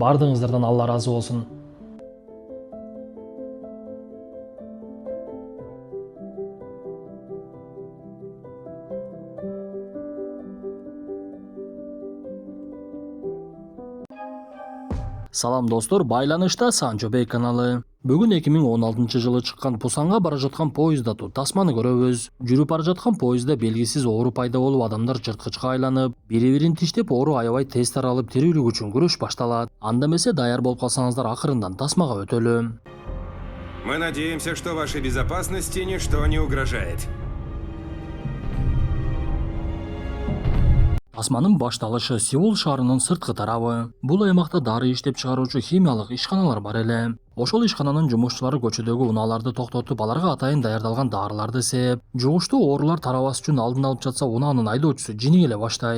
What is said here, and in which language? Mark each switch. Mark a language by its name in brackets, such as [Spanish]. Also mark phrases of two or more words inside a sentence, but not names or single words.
[Kyrgyz] Бардыгыңыздардан Алла ыраазы болсун. Салам достор, байланышта Санчо Бей каналы. Бүгүн 2016-жылы чыккан Пусанга бара жаткан поездда тасманы көрөбүз. Жүрүп бара жаткан поездда белгисиз оору пайда болуп, адамдар жырткычка айланып, бири-бирин тиштеп, оору аябай тез таралып, тирүүлүк үчүн күрөш башталат. Анда эмесе даяр болуп калсаңыздар, акырындан тасмага өтөлү. [Russian] Мы надеемся, что вашей безопасности ничто не угрожает. [Kyrgyz] Тасманын башталышы Сеул шаарынын сырткы тарабы. Бул аймакта дары иштеп чыгаруучу химиялык ишканалар бар эле. Ошол ишкананын жумушчулары көчөдөгү унааларды токтотуп, аларга атайын даярдалган дарыларды сээп, жугуштуу оорулар тарабаш үчүн алдын алып жатса, унаанын айдоочусу жиниге баштайт.